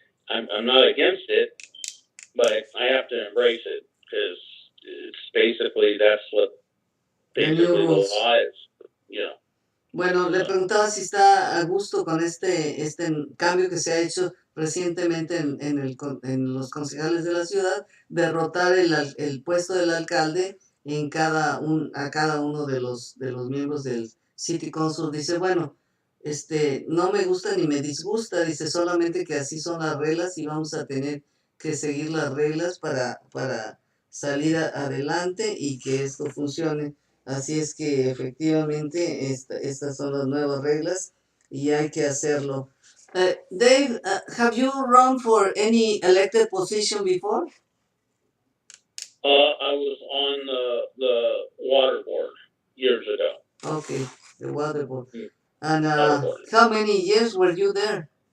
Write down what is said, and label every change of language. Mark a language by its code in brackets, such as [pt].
[en] I'm not against it, but I have to embrace it because it's basically that's what basically the law is. Yeah. [es] Bueno, le preguntaba si está a gusto con este cambio que se ha hecho recientemente en los concejales de la ciudad, derrotar el puesto del alcalde a cada uno de los miembros del City Council. Dice, bueno, no me gusta ni me disgusta, dice, solamente que así son las reglas y vamos a tener que seguir las reglas para salir adelante y que esto funcione. Así es que efectivamente estas son las nuevas reglas y hay que hacerlo. [en] Dave, have you run for any elected position before? I was on the water board years ago. Okay, the water board. Mm. And Water board. how many years were you there?